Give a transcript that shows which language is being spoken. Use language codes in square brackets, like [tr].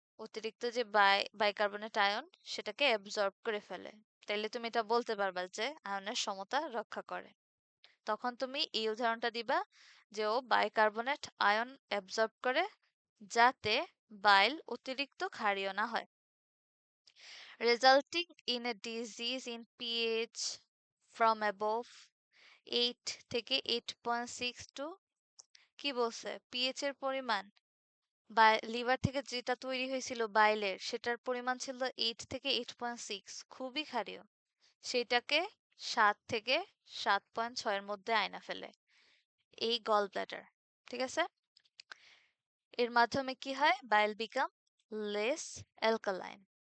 [bn] অতিরিক্ত যে bicarbonate ion সেটাকে অ্যাবজর্ব করে ফেলে। তাইলে তুমি এটা বলতে পারবা যে আয়নের সমতা রক্ষা করে। তখন তুমি এই উদাহরণটা দিবা যে ও বাইকার্বনেট আয়ন অ্যাবজর্ব করে যাতে বাইল অতিরিক্ত ক্ষারীয় না হয়। [en] Resulting in a decrease in pH from above 8 থেকে 8.6 to, [bn] কি বলছে? পিএইচ এর পরিমাণ লিভার থেকে যেটা তৈরি হয়েছিল বাইলের, সেটার পরিমাণ ছিল 8 থেকে 8.6, খুবই ক্ষারীয়। সেটাকে 7 থেকে 7.6 এর মধ্যে আয়না ফেলে এই গল ব্লাডার। ঠিক আছে? এর মাধ্যমে কি হয়? [en] Bile become less alkaline.